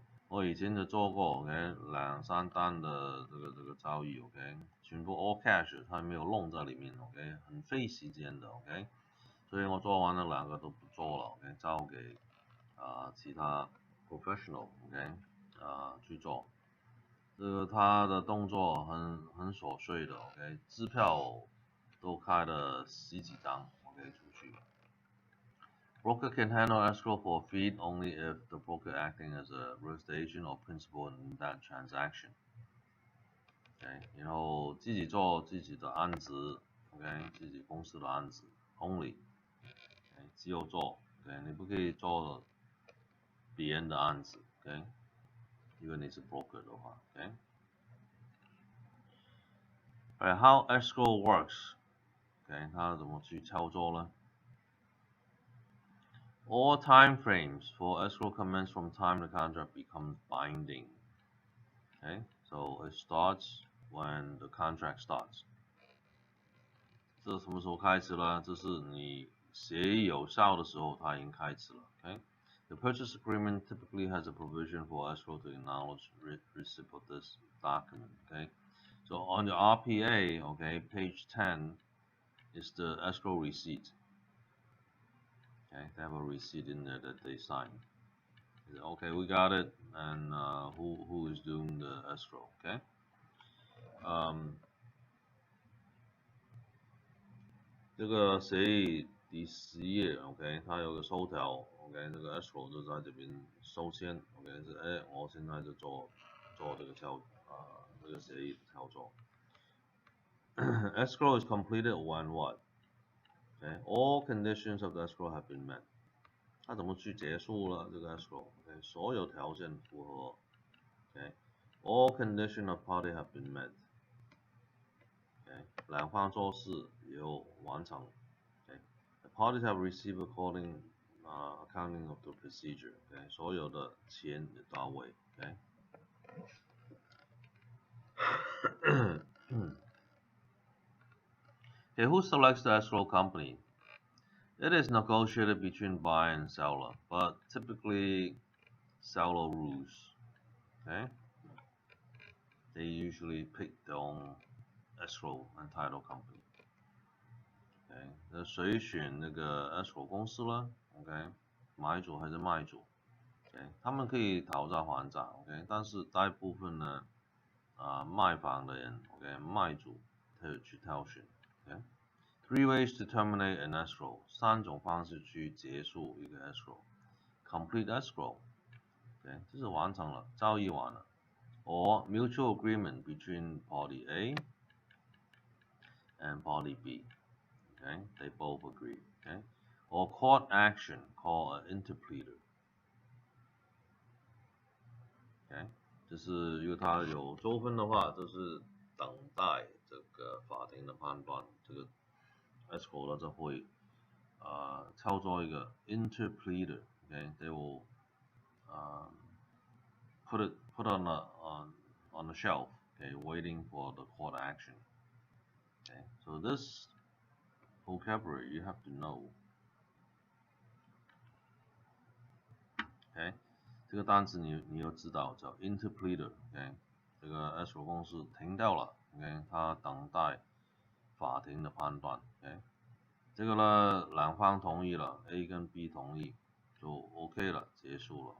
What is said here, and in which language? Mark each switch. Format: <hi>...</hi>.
<zh>我以前就做过 ，OK，两三单的这个交易 ，OK，全部 all cash，它没有弄在里面 ，OK，很费时间的 ，OK，所以我做完了两个都不做了，OK，交给其他 professional，OK，去做。这个他的动作很琐碎的，OK，支票都开了十几张，OK 出去。</zh> <en>Broker can handle escrow for a fee only if the broker acting as a real estate agent or principal in that transaction.</en> <zh>OK，然后自己做自己的案子 ，OK，自己公司的案子 only，OK，只有做 ，OK，你不可以做别人的案子 ，OK，如果你是 broker 的话 ，OK。</zh> <en>How escrow works？</en> <zh>OK，它怎么去操作呢？</zh> <en>All time frames for escrow commence from time the contract becomes binding. Okay, so it starts when the contract starts.</en> <zh>这什么时候开始呢？这是你协议有效的时候，它已经开始了。</zh> <en>Okay, the purchase agreement typically has a provision for escrow to acknowledge receipt of this document. Okay, so on the RPA, okay, page 10 is the escrow receipt. Okay, they have a receipt in there that they sign. Okay, we got it. And who is doing the escrow? Okay.</en> <zh>这个协议第10页 ，OK， 它有个收条 ，OK， 这个 escrow 就在这边收签 ，OK， 是我现在就做这个这个协议的操作。</zh> <en>Escrow is completed when what? Okay, all conditions of the escrow have been met.</en> <zh>它怎么去结束了这个 escrow？OK， 所有条件符合。</zh> <en>OK， all conditions of party have been met.</en> <zh>OK， 两方做事有完成。</zh> <en>OK， the parties have received accounting of the procedure.</en> <zh>OK， 所有的钱也到位。OK。</zh> <en>Okay, who selects the escrow company? It is negotiated between buyer and seller, but typically seller rules. Okay, they usually pick their own escrow and title company.</en> <zh>OK， 那谁选那个 escrow 公司呢 ？OK， 买主还是卖主 ？OK， 他们可以讨价还价 ，OK， 但是大部分呢，卖房的人 ，OK， 卖主去挑选 ，OK。</zh> <en>Three ways to terminate an escrow，</en> <zh>3种方式去结束一个 escrow。</zh> <en>Complete escrow，</en> <zh>OK， 这是完成了，交易完了。</zh> <en>Or mutual agreement between party A and party B. Okay, they both agree. Okay, or court action called an interpleader.</en> <zh>Okay， 就是如果他有纠纷的话，就是等待这个法庭的判断。这个 escrow 呢就会操作一个 interpleader.</zh> <en>Okay, they will put on the shelf. Okay, waiting for the court action. Okay, so this vocabulary you have to know.</en> <zh>OK， 这个单词你要知道叫 interpleader。OK， 这个 escrow 公司停掉了。 OK， 它等待法庭的判断。 OK， 这个呢两方同意了 ，A 跟 B 同意就 OK 了，结束了。</zh>